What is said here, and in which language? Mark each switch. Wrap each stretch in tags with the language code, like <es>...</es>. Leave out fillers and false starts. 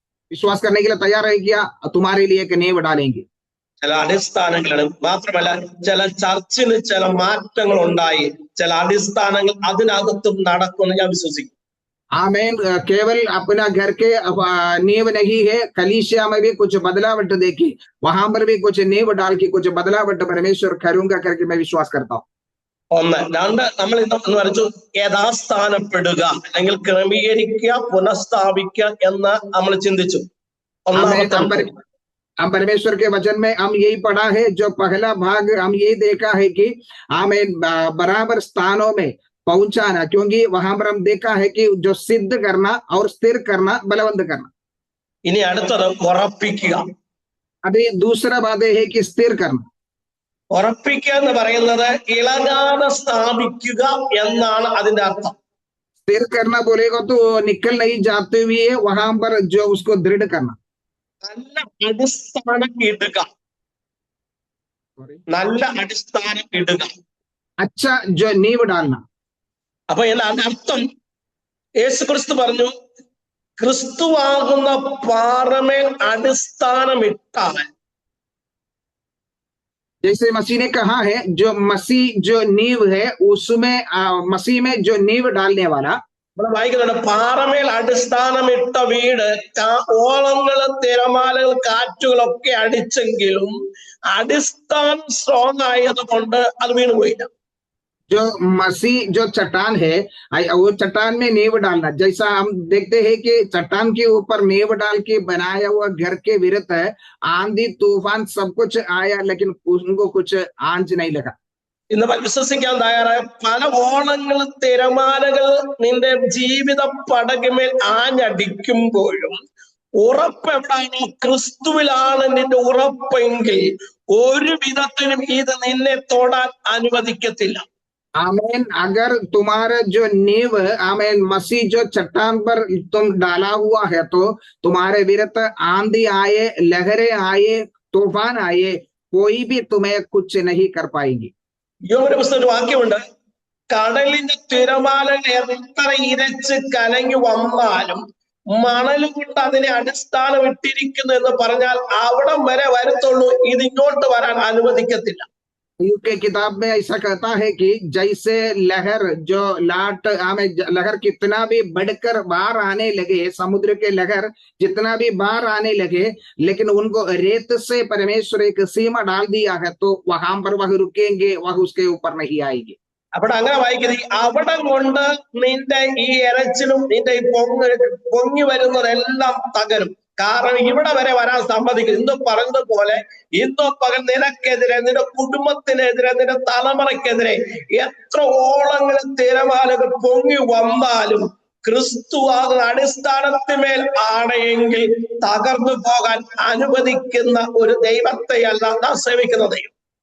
<hi>विश्वास करने के लिए तैयार है क्या? तुम्हारे लिए एक नींव डालेंगे।</hi> <ml>ചില അടിസ്ഥാനങ്ങളാണ്. മാത്രമല്ല ചില ചർച്ചിന് ചില മാറ്റങ്ങൾ ഉണ്ടായി, ചില അടിസ്ഥാനങ്ങൾ അതിനകത്തും നടക്കുമെന്ന് ഞാൻ വിശ്വസിക്കും.</ml> <hi>आमीन। केवल अपना घर के नींव नहीं है, कलीसिया में भी कुछ बदलावट देखी, वहां पर भी कुछ नींव डाल के कुछ बदलावट परमेश्वर करूंगा करके मैं विश्वास करता हूँ।</hi> <ml>ഒന്ന്. രണ്ട്, നമ്മൾ ഇന്ന് വരച്ചു യഥാസ്ഥാനപ്പെടുക അല്ലെങ്കിൽ ക്രമീകരിക്കുക, പുനഃസ്ഥാപിക്കുക എന്ന് നമ്മൾ ചിന്തിച്ചു.</ml> <hi>हम परमेश्वर के वचन में हम यही पढ़ा है, जो पहला भाग हम यही देखा है कि हमें बराबर स्थानों में पहुंचाना, क्योंकि वहां पर हम देखा है कि जो सिद्ध करना और स्थिर करना, बलवंत करना।</hi> <ml>ഇനി അടുത്തത് ഉറപ്പിക്കുക.</ml> <hi>अभी दूसरा बात है कि स्थिर करना.</hi> <ml>ഉറപ്പിക്കുക എന്ന് പറയുന്നത് ഇളകാതെ സ്ഥാപിക്കുക എന്നാണ് അതിന്റെ അർത്ഥം.</ml> <hi>स्थिर करना बोलेगा तो निकल नहीं जाते हुए वहां पर जो उसको दृढ़ करना.</hi> <ml>നല്ല അടിസ്ഥാനം ഇടുക. നല്ല അടിസ്ഥാനം ഇടുക.</ml> <hi>अच्छा जो नींव डालना.</hi> <ml>അപ്പൊ അതിന്റെ അർത്ഥം യേശുക്രിസ്തു പറഞ്ഞു, ക്രിസ്തുവാകുന്ന പാറമേൽ അടിസ്ഥാനമിട്ടാൽ,</ml> <hi>जैसे मसीह ने कहा है जो मसीह जो नींव है उसमें मसीह में जो नींव डालने वाला.</hi> <ml>ഇവിടെ വായിക്കുന്നുണ്ട്, പാറമേൽ അടിസ്ഥാനമിട്ട വീട് ഓളങ്ങളും തിരമാലകൾ കാറ്റുകളൊക്കെ അടിച്ചെങ്കിലും അടിസ്ഥാനം സ്ട്രോങ് ആയത് കൊണ്ട് അത് വീണുപോയില്ല.</ml> <hi>जो मसीह जो चट्टान है वो चट्टान में नींव डालना. जैसा हम देखते हैं कि चट्टान के ऊपर नींव डाल के बनाया हुआ घर के विरुद्ध है आंधी तूफान सब कुछ आया लेकिन उनको कुछ आंच नहीं लगा.</hi> <ml>ഇന്ന് വിശ്വസിക്കാൻ തയ്യാറായ പല ഓളങ്ങളും തിരമാലകൾ നിന്റെ ജീവിത പടകുമേൽ ആഞ്ഞടിക്കുമ്പോഴും ഉറപ്പ് എവിടാണോ, ക്രിസ്തുവിലാണ് നിന്റെ ഉറപ്പെങ്കിൽ ഒരു വിധത്തിലും ഇത് നിന്നെ തൊടാൻ അനുവദിക്കത്തില്ല.</ml> <hi>आमीन. अगर तुम्हारा जो नींव आमीन मसीह जो चट्टान पर तुम डाला हुआ है तो तुम्हारे विरुद्ध आंधी आए, लहरें आए, तूफान आए, कोई भी तुम्हें कुछ नहीं कर पाएंगी.</hi> <ml>യോബിന്റെ പുസ്തകത്തിൽ വാക്യമുണ്ട്, കടലിന്റെ തിരമാലകൾ എത്ര ഇരച്ച് കലങ്ങി വന്നാലും മണൽ കൊണ്ട് അതിനെ അടിസ്ഥാനം ഇട്ടിരിക്കുന്നു എന്ന് പറഞ്ഞാൽ അവിടം വരെ വരത്തുള്ളൂ, ഇതിങ്ങോട്ട് വരാൻ അനുവദിക്കത്തില്ല.</ml> <hi>के किताब में ऐसा कहता है कि जैसे लहर जो लाट हमें लहर कितना भी बढ़कर बाहर आने लगे, समुद्र के लहर जितना भी बाहर आने लगे, लेकिन उनको रेत से परमेश्वर एक सीमा डाल दिया है तो वहां पर वह रुकेंगे, वह उसके ऊपर नहीं आएंगे.</hi> <ml>അവിടെ അങ്ങനെ വായിക്കുന്നത്, അവിടം കൊണ്ട് നിന്റെ ഈ ഇരച്ചിലും നിന്റെ ഈ പൊങ്ങി വരുന്നതെല്ലാം തകരും. കാരണം ഇവിടെ വരെ വരാൻ സമ്മതിക്കും. ഇന്ന് പറഞ്ഞതുപോലെ ഇന്നോ പകൽ നിനക്കെതിരെ, നിന്റെ കുടുംബത്തിനെതിരെ, നിന്റെ തലമുറയ്ക്കെതിരെ എത്ര ഓളങ്ങളും തിരമാലകൾ പൊങ്ങി വന്നാലും ക്രിസ്തുവാകുന്ന അടിസ്ഥാനത്തിന്മേൽ ആണെങ്കിൽ തകർന്നു പോകാൻ അനുവദിക്കുന്ന ഒരു ദൈവത്തെയല്ല നാം സേവിക്കുന്ന ദൈവം.</ml>